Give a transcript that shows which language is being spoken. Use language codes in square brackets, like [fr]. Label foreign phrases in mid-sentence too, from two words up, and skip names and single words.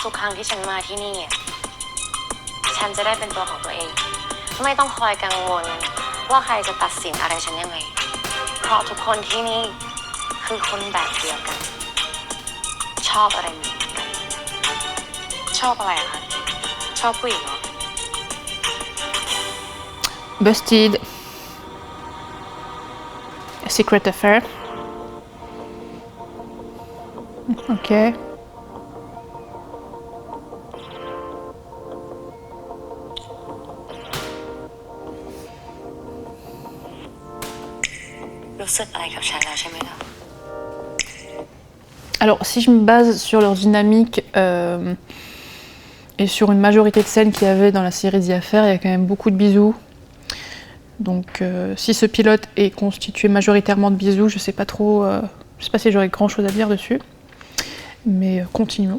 [th] ทุกครั้งที่ฉันมาที่นี่ฉันจะได้เป็นตัวของตัวเองไม่ต้องคอยกังวลว่าใครจะตัดสินอะไรฉันยังไงเพราะทุกคนที่นี่คือคนแบบเดียวกันชอบอะไรเหมือนกันชอบอะไรอะคะชอบผู้หญิงเหรอ [en] Busted. A secret affair. Ok. [th] รู้สึกอะไรกับฉันแล้วใช่ไหมล่ะ [fr] Alors, si je me base sur leur dynamique et sur une majorité de scènes qu'il y avait dans la série The Affair, il y a quand même beaucoup de bisous. Donc, si ce pilote est constitué majoritairement de bisous, je sais pas trop, je sais pas si j'aurais grand chose à dire dessus. Mais continuons.